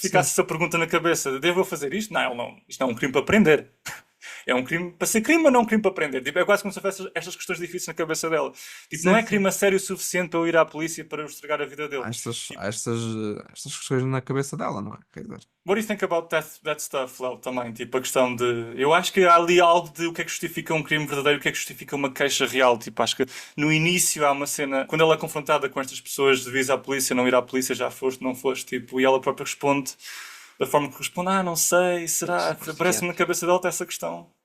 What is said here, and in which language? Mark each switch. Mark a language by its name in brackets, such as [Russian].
[Portuguese] ficasse essa pergunta na cabeça: devo eu fazer isto? Não, não. Isto não é um crime para prender. É um crime para ser crime, mas não um crime para prender. Tipo, é quase como se houvesse estas questões difíceis na cabeça dela. Tipo, não Sim, é sim. crime a sério o suficiente para eu ir à polícia para eu estragar a vida dele. Há estas, Tipo, há estas, estas questões na cabeça dela, não é? Quer dizer, [English] what do you think about that stuff, Léo, [Portuguese] também? Tipo, a questão de. Eu acho que há ali algo de o que é que justifica um crime verdadeiro, o que é que justifica uma queixa real. Tipo, acho que no início há uma cena, quando ela é confrontada com estas pessoas, devias à polícia, não ir à polícia, já foste, não foste, tipo, e ela própria responde da forma que responde: não sei, será? Parece-me na cabeça dela ter essa questão.